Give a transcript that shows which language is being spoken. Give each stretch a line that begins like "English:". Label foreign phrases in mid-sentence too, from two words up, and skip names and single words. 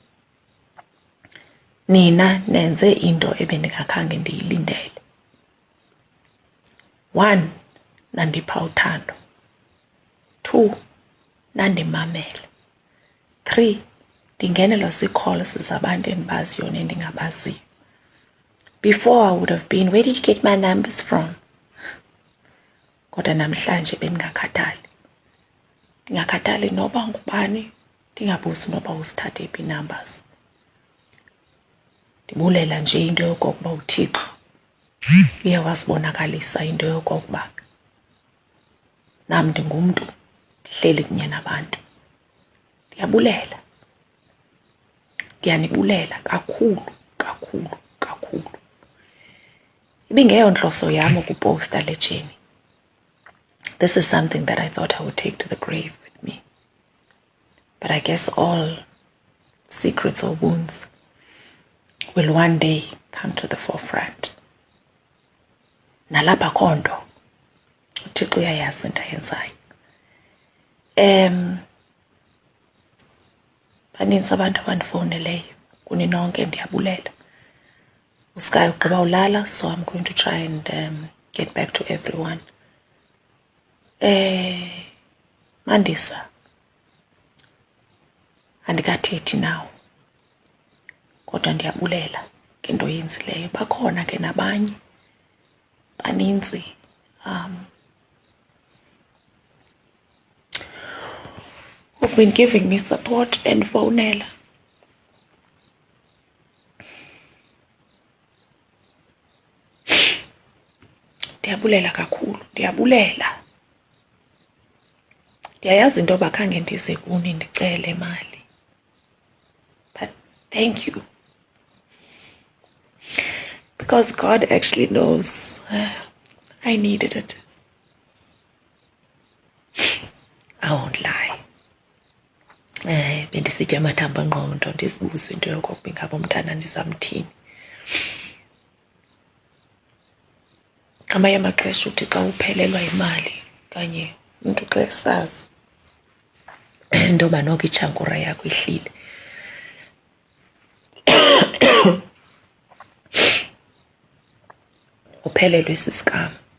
Xhosa: Nina nenze into ebendingakhange ndiyilindele. 1, nandipha uthando. 2, nandimamela. 3, ndingenelwa zii-calls zabantu endibaziyo nendingabaziyo.
English: Before I would have been, where did you get my numbers from?
Xhosa: Kodwa namhlanje bendingakhathali. Ndingakhathali noba ngubani, ndingabuzi noba uzithathe phi numbers. Ndibulela nje into yokokuba uThixo uye wasibonakalisa into yokokuba nam ndingumntu ndihleli kunye nabantu. Ndiyabulela. Ndiyanibulela kakhulu, kakhulu, kakhulu. Ibingeyo nhloso yam ukuposta le journey.
English: This is something that I thought I would take to the grave with me. But I guess all secrets or wounds will one day come to the forefront.
Xhosa: Nalapha khonto uThixo uyayazi into ayenzayo. Baninzi abantu abandifowuneleyo kuni nonke, ndiyabulela. uSky ugqiba ulala,
English: so I'm going to try and get back to everyone.
Xhosa: Mandisa, andikathethi nawo kodwa ndiyabulela ngento yenzileyo. Bakhona ke nabanye baninzi
English: who've been giving me support
Xhosa: and phonela. Ndiyabulela kakhulu, ndiyabulela. Ndiyayazi into yoba khange ndize kuni ndicele imali.
English: But thank you. Because God actually knows I needed it. I won't lie.
Xhosa: Bendisitya amathambo engqondo ndizibuze into yokokuba ingaba umntana ndizamthini. Ngamanye amaxesha uthi xa uphelelwa imali kanye umntu xa esazi intoba noko itshankura yakho ihlile, uphelelwe sisikam.